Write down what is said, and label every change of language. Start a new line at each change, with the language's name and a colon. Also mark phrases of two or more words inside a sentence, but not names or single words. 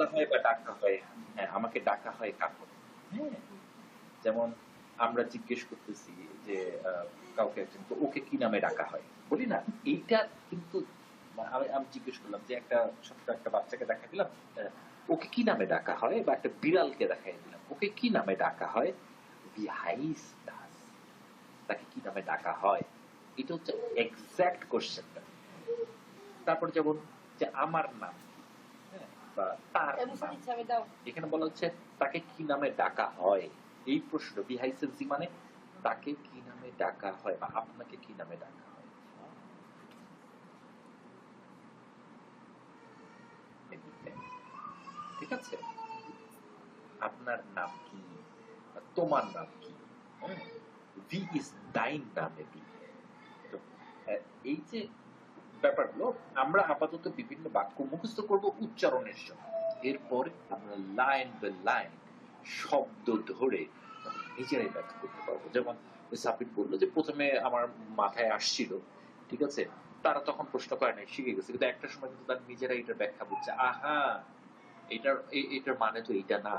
Bangla: বলা হয় বা ডাকা হয় হ্যাঁ আমাকে ডাকা হয় কাকু হ্যাঁ যেমন আমরা জিজ্ঞেস করতেছি যে কাউকে একজন, তো ওকে কি নামে ডাকা হয়, বলি না? এইটা কিন্তু আমি আমি জিজ্ঞেস করলাম যে একটা ছোট্ট একটা বাচ্চাকে দেখা দিলাম, ওকে কি নামে ডাকা হয়, বা একটা বিড়ালকে দেখাই দিলাম, ওকে কি নামে ডাকা হয়,
German: wie heißt das,
Bangla: তাকে কি নামে ডাকা হয়। এটা হচ্ছে এক্সাক্ট কোশ্চেনটা। তারপর যেমন যে আমার নাম কি, হ্যাঁ, বা তার নাম, এখানে বলা হচ্ছে তাকে কি নামে ডাকা হয়। এই প্রশ্ন
German: wie heißen Sie
Bangla: মানে তাকে কি নামে ডাকা হয় বা আপনাকে কি নামে ডাকা হয়। ঠিক আছে, আপনার নাম কি, তোমার নাম কি,
German: wie ist dein Name কি।
Bangla: তো এই যে ব্যাপারগুলো আমরা আপাতত বিভিন্ন বাক্য মুখস্থ করব উচ্চারণের জন্য, এরপরে আমরা
English: line by line
Bangla: শব্দ ধরে নিজেরাই ব্যাখ্যা করতে পারবো। যেমন সাপিট বললো যে প্রথমে আমার মাথায় আসছিল, ঠিক আছে, তারা তখন প্রশ্ন করে নাই, শিখে গেছে, কিন্তু একটা সময় কিন্তু তারা নিজেরাই এটার ব্যাখ্যা বুঝছে, আহা এটার মানে তো এইটা না।